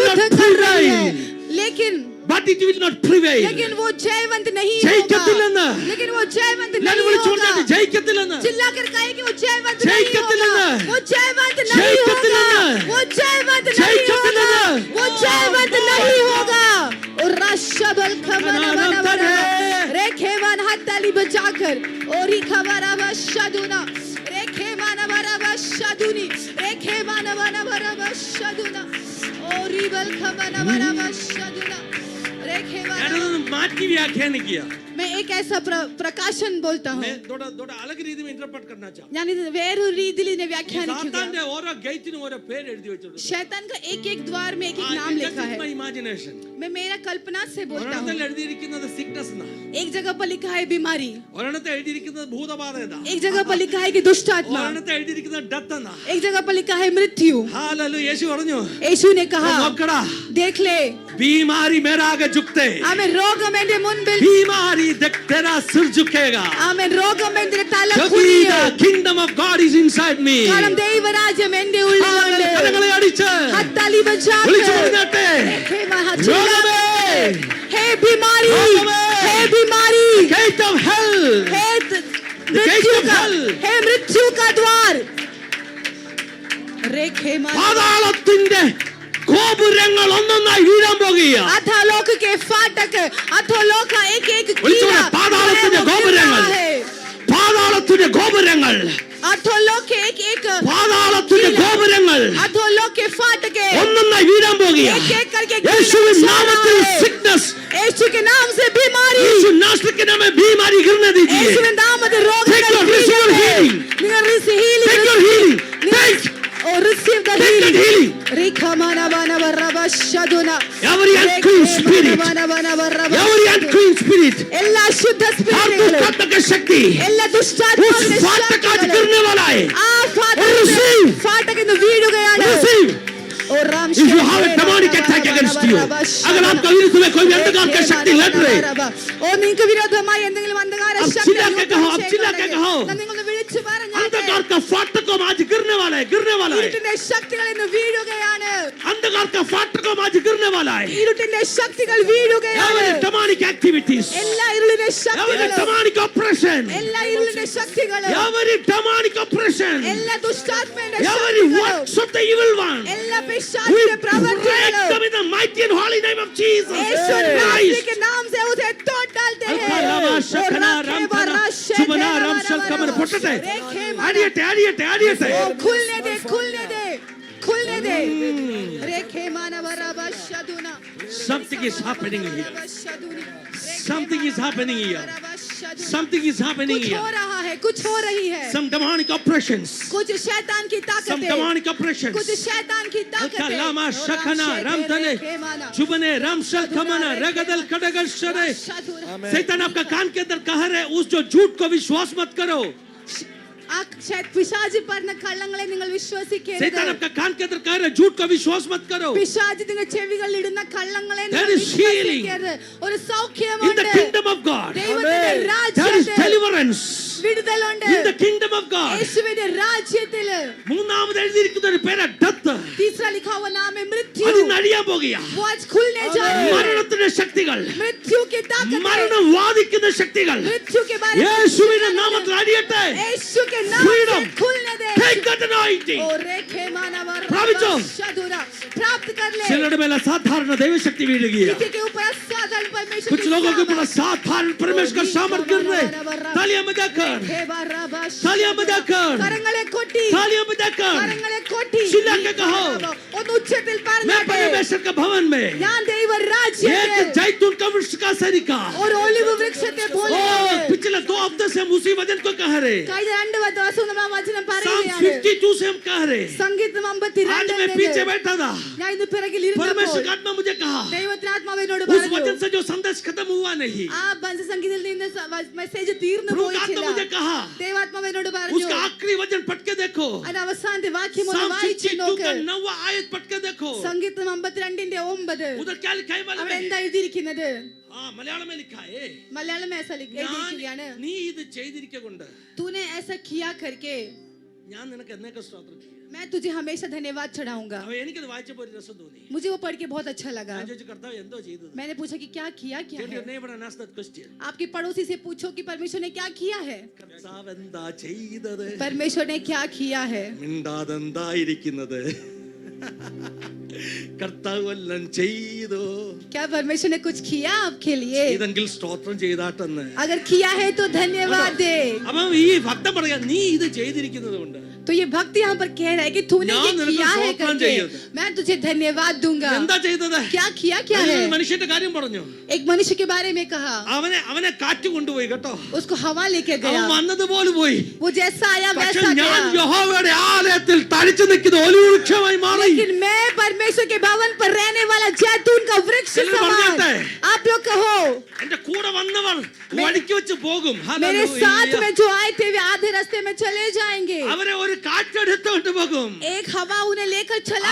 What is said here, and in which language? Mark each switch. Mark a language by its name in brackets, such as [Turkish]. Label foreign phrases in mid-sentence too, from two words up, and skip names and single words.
[Hindi] युद्ध [English] not [Hindi] कर रही है। [English] prevail. [Hindi] लेकिन [English] But it will not prevail. [Hindi] लेकिन वो जयवंत नहीं [Malayalam] ജയിക്കത്തില്ലെന്ന്. [Hindi] होगा। लेकिन वो जयवंत [Malayalam] ഞാൻ [Hindi] नहीं [Malayalam] വിളിച്ചുകൊണ്ടേ [Hindi] होगा। [Malayalam] ജയിക്കത്തില്ലെന്ന്. [Hindi] चिल्लाकर कहे कि वो जयवंत नहीं [Malayalam] ജയിക്കത്തില്ലെന്ന്. [Hindi] होगा। वो जयवंत नहीं होगा। [Malayalam] ജയിക്കത്തില്ലെന്ന്. [Hindi] वो जयवंत नहीं [Malayalam] ജയിക്കത്തില്ലെന്ന്. [Hindi] होगा। वो जयवंत नहीं होगा। और रशबल खमना बना बना रेखेवान हथेली बजाकर और ही खबरा बशदुना रेखेवान बरा बशदुनी रेखेवान बना बरा बशदुना और ही बल खमना बरा बशदुना रेखेवान। [Malayalam] ഞാനതൊന്ന് മാറ്റി വ്യാഖ്യാനിക്കുക. [Hindi] मैं एक ऐसा प्रकाशन बोलता हूँ। मैं थोड़ा अलग रीति में इंटरप्रेट करना चाहता हूँ. [Malayalam] ഞാൻ ഇത് വേറൊരു രീതിയിൽ വ്യാഖ്യാനിക്കുക। സാത്താന്റെ ഓരോ ഗേറ്റിനും ഓരോ പേര് എഴുതി വെച്ചിട്ടുണ്ട്. [Hindi] शैतान का एक एक द्वार में एक एक नाम लिखा है। [Malayalam] ഇമാജിനേഷൻ. [Hindi] मैं मेरा कल्पना से बोलता हूँ। [Malayalam] ഒരെണ്ണത്തിൽ എഴുതിയിരിക്കുന്നത് സിക്നസ് എന്നാ, [Hindi] एक जगह पर लिखा है बीमारी, [Malayalam] ഒരെണ്ണത്തിൽ എഴുതിയിരിക്കുന്നത് ഭൂതബാധ എന്നാ, [Hindi] एक जगह पर लिखा है कि दुष्ट आत्मा, [Malayalam] ഒരെണ്ണത്തിൽ എഴുതിയിരിക്കുന്നത് ഡെത്ത് എന്നാ. [Hindi] एक जगह पर लिखा है मृत्यु। हालेलुया. [Malayalam] യേശു പറഞ്ഞു, [Hindi] यीशु ने कहा [Malayalam] നോക്കടാ, [Hindi] देख ले बीमारी मेरा आगे झुकते, [Malayalam] ആമേൻ രോഗം എന്റെ മുമ്പിൽ [Hindi] बीमारी देख तेरा सिर झुकेगा. [Malayalam] ആമേൻ രോഗം എന്റെ തല [English] Because [Malayalam] കുനിയും [English] the kingdom of God is inside me. [Malayalam] കാരണം ദൈവരാജ്യം എൻ്റെ ഉള്ളിലുണ്ട്. കരങ്ങളെ അടിച്ച് [Hindi] हथेली बजाकर [Malayalam] വിളിച്ചു പറഞ്ഞാട്ടെ, രോഗമേ, [Hindi] हे बीमारी, [Malayalam] रोगमे, [Hindi] हे बीमारी, [English] gate of hell, [Hindi] हे [English] gate of hell, [Hindi] हे मृत्यु का द्वार रेखे [Malayalam] പാതാളത്തിന്റെ ഗോപുരങ്ങൾ ഒന്നൊന്നായി വീഴാൻ പോകുകയാ. [Hindi] अधोलोक के फाटक, अधोलोक का एक [Malayalam] വിളിച്ചോളെ, പാതാളത്തിന്റെ ഗോപുരങ്ങൾ, പാതാളത്തിന്റെ ഗോപുരങ്ങൾ, [Hindi] अधोलोक के एक [Malayalam] പാതാളത്തിന്റെ ഗോപുരങ്ങൾ [Hindi] अधोलोक के फाटक [Malayalam] ഒന്നൊന്നായി വീഴാൻ പോകുകയാ. [Hindi] एक करके [Malayalam] യേശുവിൻ നാമത്തിൽ sickness, [Hindi] यीशु के नाम से बीमारी, यीशु नासरी के नाम में बीमारी गिरने दीजिए. यीशु के नाम से रोग [English] Take your physical healing. [Malayalam] നിങ്ങൾ [English] receive healing, Take your healing. Take receive the that healing. healing. Rikamana bana baraba shaduna. Every unclean spirit, every unclean spirit, [Malayalam] എല്ലാ ശുദ്ധ [Hindi] हर [Malayalam] സ്പിരിറ്റുകളും [Hindi] दुष्टात्मा की शक्ति [Malayalam] എല്ലാ [Hindi] उस [Malayalam] ദുഷ്ടാത്മാവിന്റെ [Hindi] फाटक आज [Malayalam] ശക്തികളും [Hindi] गिरने वाला है. [Malayalam] ആ [English] Receive. [Malayalam] ഫാട്ടകിന്ന് വീഴുകയാണ്. [English] Receive. If you have a demonic attack against you, [Hindi] अगर आपका विरुद्ध में कोई भी अंधकार की शक्ति लड़ रही, [Malayalam] ഓ നിങ്ങൾക്ക് വിരോധമായി എന്തെങ്കിലും അന്ധകാര [Hindi] अब [Malayalam] ശക്തി [Hindi] चिल्ला के कहो, अब चिल्ला के कहो, [Malayalam] നിങ്ങൾ വിളിച്ചു പറഞ്ഞാൽ [Hindi] अंधकार का फाटक आज गिरने वाला है, गिरने वाला है. [Malayalam] ഇരുട്ടിന്റെ ശക്തികൾ ഇന്ന് വീഴുകയാണ്. [Hindi] अंधकार का फाटक आज गिरने वाला है. [Malayalam] ഇരുട്ടിന്റെ ശക്തികൾ വീഴുകയാണ്. [English] Every demonic activities, [Malayalam] എല്ലാ ഇരുളിന്റെ [English] every [Malayalam] ശക്തികളും, [English] demonic oppression, [Malayalam] എല്ലാ ഇരുളിന്റെ ശക്തികളും, [English] every demonic oppression, [Malayalam] എല്ലാ ദുഷ്ടാത്മയുടെ [English] every [Malayalam] ശക്തികളും, [English] works of the evil one, [Malayalam] എല്ലാ [English] we [Malayalam] പിശാചിന്റെ [English] break [Malayalam] പ്രവർത്തനങ്ങളും [English] them in the mighty and holy name of Jesus [Hindi] यीशु [English] Christ. [Hindi] मसीह के नाम से उसे तोड़ डालते हैं. अल्लाह शकना रामथना सुबना रामशल कमर फटते आडियते आडियते आडियते ओ खुलने दे, खुलने दे, खुलने दे. रेखे माना बराबा शदुना. [English] something is happening here, शदुनी. something is happening here, बराबा शदुना. something is happening [Hindi] कुछ हो [English] here, [Hindi] रहा है, कुछ हो रही है. [English] some demonic oppressions, [Hindi] कुछ शैतान की [English] some [Hindi] ताकतें, [English] demonic oppressions. [Hindi] कुछ शैतान की ताकतें. अल्लाह शकना रामथने सुबने रामशल कमना रगदल कड़गल शरे. शदुना. शैतान आपका कान के अंदर कह रहे उस जो झूठ को विश्वास मत करो. [Malayalam] ആ പിശാചി പറഞ്ഞ കള്ളങ്ങളെ നിങ്ങൾ വിശ്വസിക്കരുത്. [Hindi] शैतान आपका कान के अंदर कह रहे झूठ को विश्वास मत करो. [Malayalam] പിശാചി നിങ്ങൾ ചെവികളിൽ ഇടുന്ന കള്ളങ്ങളെ നിങ്ങൾ [English] There is healing [Malayalam] വിശ്വസിക്കരുത്. ഒരു [English] in the [Malayalam] സൗഖ്യമുണ്ട് [English] kingdom of God. [Malayalam] ദൈവത്തിന്റെ [English] There is [Malayalam] രാജ്യത്തിൽ. [English] deliverance [Malayalam] വിടുതലുണ്ട് [English] in the kingdom of God. [Malayalam] യേശുവിന്റെ രാജ്യത്തിൽ. മൂന്നാമത് എഴുതിയിരിക്കുന്ന ഒരു പേര് ഡെത്ത്. [Hindi] तीसरा लिखा हुआ नाम है मृत्यु. [Malayalam] അതിന് അടിയാൻ പോകുകയാ. [Hindi] वो आज खुलने जा रही है. [Malayalam] മരണത്തിന്റെ ശക്തികൾ, [Hindi] मृत्यु की ताकत, [Malayalam] മരണം വാദിക്കുന്ന ശക്തികൾ [Hindi] मृत्यु के बारे में [Malayalam] യേശുവിന്റെ നാമത്തിൽ അടിയട്ടെ. [Hindi] यीशु के नाम [English] Freedom. [Hindi] से खुलने दे. [English] Take that anointing. [Hindi] और रेखे मानव [Malayalam] പ്രാപിച്ചോ? [Hindi] प्राप्त कर ले. [Malayalam] ചിലരുടെ മേൽ അസാധാരണ ദൈവശക്തി വീഴുകയാ. [Hindi] किसी के ऊपर असाधारण परमेश्वर कुछ की लोगों के ऊपर सामर्थ. असाधारण परमेश्वर का सामर्थ गिर रहे. तालियां बजाकर, तालियां बजाकर, [Malayalam] കരങ്ങളെ കൊട്ടി, [Hindi] तालियां बजाकर [Malayalam] കരങ്ങളെ കൊട്ടി. [Hindi] ചില്ല के कहो, [Malayalam] ഒന്ന് ഉച്ചത്തിൽ [Hindi] मैं [Malayalam] പറഞ്ഞാട്ടെ. [Hindi] परमेश्वर के भवन में [Malayalam] ഞാൻ ദൈവ രാജ്യത്തിൽ [Hindi] एक जैतून का वृक्ष का सरिका. [Malayalam] ഒരു ഒലിവ് വൃക്ഷത്തെ പോലെയാണ്. [Hindi] पिछले 2 हफ्ते से हम उसी वचन को कह रहे. [Malayalam] കഴിഞ്ഞ 2 ദിവസം നമ്മൾ ആ വചനം [English] Psalm [Malayalam] പറയുകയാണ്. [Hindi] 52 से हम कह रहे. [Malayalam] സംഗീതം [Hindi] आज मैं पीछे 52 बैठा था. [Malayalam] ഞാൻ ഇന്ന് പിറകിൽ [Hindi] परमेश्वर [Malayalam] ഇരുന്നപ്പോൾ [Hindi] का आत्मा मुझे कहा [Malayalam] ദൈവത്തിന്റെ ആത്മാവ് എന്നോട് [Hindi] उस [Malayalam] പറഞ്ഞു, [Hindi] वचन से जो संदेश खत्म हुआ नहीं, [Malayalam] ആ സംഗീതത്തിൽ നിന്ന് മെസ്സേജ് തീർന്നു [Hindi] प्रभु का आत्मा [Malayalam] പോയിട്ടില്ല. [Hindi] मुझे कहा [Malayalam] ദൈവാത്മാവ് എന്നോട് പറഞ്ഞു, [Hindi] उसका आखिरी वचन पढ़ के देखो. [Malayalam] അതിന്റെ അവസാനത്തെ വാക്യം ഒന്ന് [English] Psalm [Malayalam] വായിച്ചു 52 നോക്ക്. [Hindi] का 9वां आयत पढ़ के देखो. [Malayalam] സംഗീതം 52:9 [Hindi] उधर क्या लिखा है मालूम [Malayalam] അവിടെ [Hindi] है? [Malayalam] എന്താ എഴുതിയിരിക്കുന്നത്? [Hindi] हाँ मलयालम में लिखा है. [Malayalam] മലയാളം [Hindi] में ऐसा [Malayalam] എഴുതിയിരിക്കുകയാണ്, നീ ഇത് ചെയ്തിരിക്കൊണ്ട് [Hindi] तूने ऐसा किया करके [Malayalam] ഞാൻ നിനക്ക് എന്നേക്ക് സ്തോത്രം ചെയ്യും. [Hindi] मैं तुझे हमेशा धन्यवाद चढ़ाऊंगा. [Malayalam] അവ എനിക്കത് വായിച്ചപ്പോൾ ഒരു രസം തോന്നി. [Hindi] मुझे वो पढ़ के बहुत अच्छा लगा. [Malayalam] ഞാൻ ചോദിച്ചു കർത്താവ് എന്തോ ചെയ്തത്? [Hindi] मैंने पूछा कि क्या किया, क्या [English] Tell [Hindi] है. [English] your neighbor and ask that question. [Hindi] आपके पड़ोसी से पूछो कि परमेश्वर ने क्या किया है. [Malayalam] കർത്താവ് എന്താ ചെയ്തത്? [Hindi] परमेश्वर ने क्या किया है. [Malayalam] മിണ്ടാതെന്തായിരിക്കുന്നത്? കർത്താവ് എല്ലാം ചെയ്തു. [Hindi] क्या परमेश्वर ने कुछ किया आपके लिए? [Malayalam] ഇതെങ്കിൽ സ്തോത്രം ചെയ്താട്ടെന്ന്. [Hindi] अगर किया है तो धन्यवाद दे. [Malayalam] അപ്പം ഈ ഭക്തൻ പറയാ നീ ഇത് ചെയ്തിരിക്കുന്നത് കൊണ്ട് [Hindi] तो ये भक्त यहाँ पर कह रहा है कि तूने [Malayalam] ഞാൻ [Hindi] ये [Malayalam] നിനക്ക് [Hindi] किया है [Malayalam] സ്തോത്രം [Hindi] करके [Malayalam] ചെയ്യും. [Hindi] मैं तुझे धन्यवाद दूंगा. [Malayalam] എന്താ ചെയ്തത്? [Hindi] क्या किया, क्या है. [Malayalam] ഒരു മനുഷ്യന്റെ കാര്യം പറഞ്ഞു. [Hindi] एक मनुष्य के बारे में कहा, [Malayalam] അവനെ കാറ്റ് കൊണ്ടുപോയി കേട്ടോ. [Hindi] उसको हवा लेके [Malayalam] അവൻ [Hindi] गया. [Malayalam] വന്നതുപോലെ പോയി. [Hindi] वो जैसा आया [Malayalam] പക്ഷെ [Hindi] वैसा [Malayalam] ഞാൻ [Hindi] गया. [Malayalam] യഹോവയുടെ ആലയത്തിൽ തടിച്ചു നിൽക്കുന്ന ഒലിവ് വൃക്ഷമായി മാറി. [Hindi] लेकिन मैं परमेश्वर के भवन पर रहने वाला जैतून का वृक्ष चलो समान. बढ़ते हैं. आप लोग कहो, [Malayalam] എന്റെ കൂടെ വന്നവർ വഴിക്ക് വെച്ച് പോകും. [Hindi] मेरे साथ में जो आए थे वे आधे रास्ते में चले जाएंगे. [Malayalam] അവരെ ഒരു കാറ്റെടുത്തോണ്ട് പോകും. [Hindi] एक हवा उन्हें लेकर चला